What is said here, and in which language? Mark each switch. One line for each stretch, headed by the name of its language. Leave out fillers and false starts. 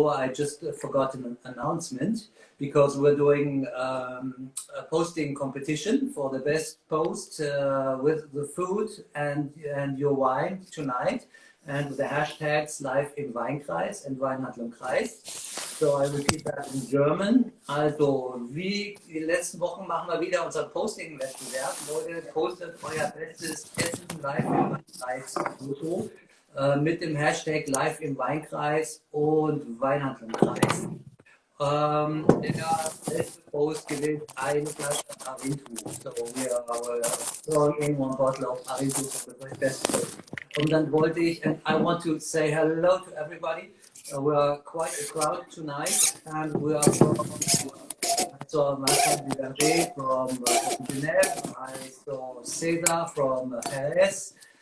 English: I just forgot an announcement, because we're doing a posting competition for the best post with the food and your wine tonight, and the hashtags live in Wein-Kreis and Weinhandlung-Kreis. So I repeat that in German.
German: Also, wie die letzten Wochen machen wir wieder unseren Posting-Wettbewerb. Leute, postet euer bestes Essen live in Wein-Kreis Foto. mit dem Hashtag Live im Wein-Kreis und Weinhandel im Kreis. Der letzte Post gewinnt eine Flasche Arinto.
English: So we are throwing in one bottle of Arinto for the best post.
German: Und dann wollte ich,
English: and I want to say hello to everybody. We are quite a crowd tonight, and we are from, I saw Marques from Genève, I saw Cesar from Jerez.